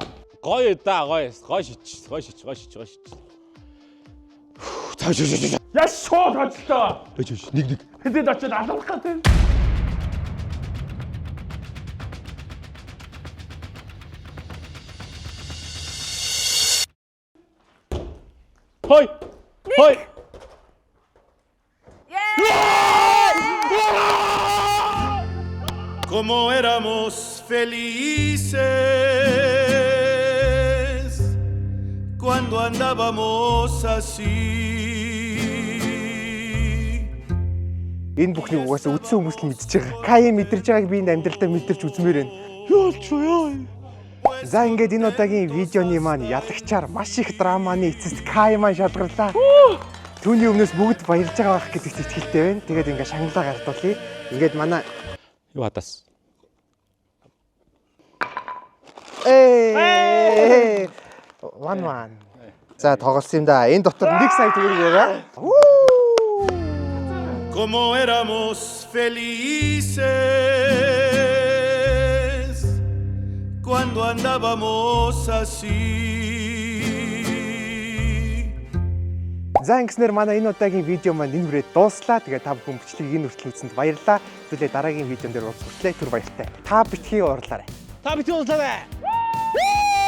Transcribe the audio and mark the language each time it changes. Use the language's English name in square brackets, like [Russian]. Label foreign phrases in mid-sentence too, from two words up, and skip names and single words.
[Mongolian] Гоё гоё шич. Цааш. Яа шууд хоцлоо. Нэг. Хэдэд очиод алуулах гэдэг. Хой. [Spanish] Como éramos felices cuando andábamos así. [Mongolian] Энэ бүхнийг угаасаа үдсэн хүмүүс л мэдчихэж байгаа. Кай мэдэрч байгааг би энэ амьдралдаа мэдэрч үзмээр байна. За ингээд энэ удаагийн видеоны маань ялагчаар маш их драманы эцэст Кай маань шалгарлаа. Түүний өмнөөс бүгд баярлж байгаа байх гэдэгт итгэлтэй байна. Тэгээд ингээд шагналаа гартуулъя. Ингээд манай Юу хатас. One. За тоглосон юм да. Энэ дотор 1 сая төгрөг байгаа. [Spanish] Como éramos felices cuando andábamos así. [Mongolian] За ингэснээр манай энэ удаагийн видео маань энэ хүрээд дууслаа. Тэгээд та бүхэн бичлэгийг энэ хүртэл үзсэнд баярлалаа. Хэвлээ дараагийн видеон дээр уулзах хүртлээр түр баяртай. Та битгий уурлаарай. Та бити уулзаарай.